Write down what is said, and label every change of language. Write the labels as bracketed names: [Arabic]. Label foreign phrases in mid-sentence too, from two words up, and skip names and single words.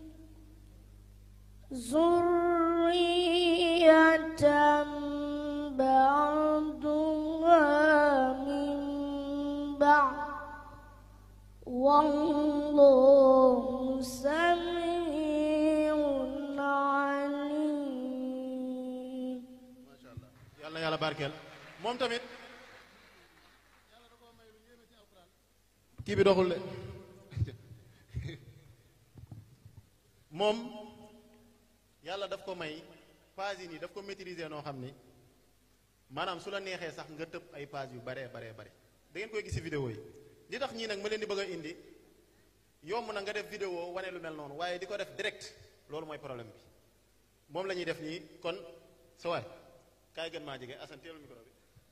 [Arabic] ذرية بعضها من بعض والله سميع عليم. ما شاء الله [Wolof] yàlla yàlla barkeel moom tamit kii bi doxul de moom yàlla daf ko may page yi nii daf ko maîtriser noo xam ni maanaam su la neexee sax nga tëb ay page yu bare bare bare da ngeen koy gis ci vidéo yi li tax ñii nag ma leen di bëgg a indi yomb na nga def vidéo wane lu mel noonu waaye di ko def direct loolu mooy problème bi moom la ñuy def nii kon sa waay kaay gën maa jege Assane teelul micro bi